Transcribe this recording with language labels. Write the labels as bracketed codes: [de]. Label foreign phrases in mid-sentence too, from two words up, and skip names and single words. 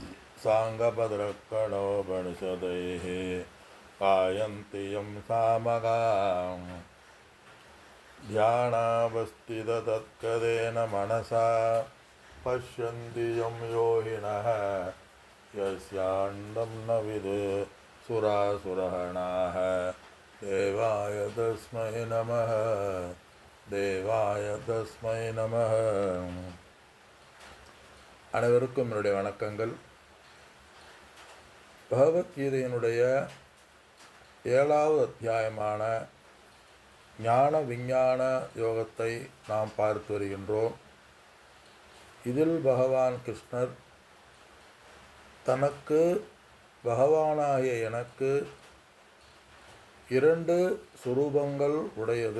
[sa] साङ्गभद्रकणोपनिषदैः गायन्ति यं सामगाम् ध्यानावस्थिततत्कदेन मनसा पश्यन्ति यं योगिनः यस्यान्तं न विदुः सुरासुरगणाः देवाय तस्मै नमः देवाय तस्मै नमः. [ta] அனைவருக்கும் என்னுடைய வணக்கங்கள். பகவத்கீதையினுடைய 7வது அத்தியாயமான ஞான விஞ்ஞான யோகத்தை நாம் பார்த்து வருகின்றோம். இதில் பகவான் கிருஷ்ணர் தனக்கு பகவானாகிய எனக்கு 2 சுரூபங்கள் உடையது.